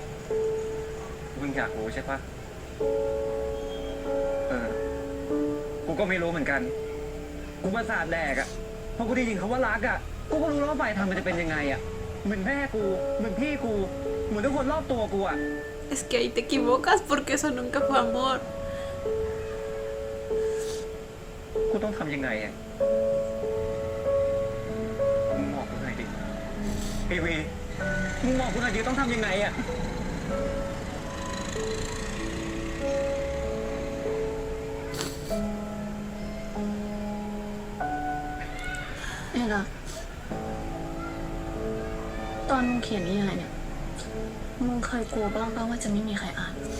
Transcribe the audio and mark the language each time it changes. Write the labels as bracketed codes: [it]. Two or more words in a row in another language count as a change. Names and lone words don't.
[th] มึงอยากรู้ใช่ปะกูก็ก็ไม่รู้เหมือนกัน กูประสาทแดกอะพอกูได้ยินคำว่ารักอะกูก็รู้แล้วว่าฝ่ายทำมันจะเป็นยังไงอะเหมือนแม่กู เหมือนพี่กู เหมือนทุกคนรอบตัวกูอะ [es] Es que ahí te equivocas porque eso nunca fue amor. [th] กูต้องทำยังไงอะมึงบอกกูหน่อยดิไอวีมึงบอกกูหน่อยดิต้องทำยังไงอะ เอ้ล่ะตอนมึงเขียนนิยายเนี่ย มึงเคยกลัวบ้างป่ะว่าจะไม่มีใครอ่าน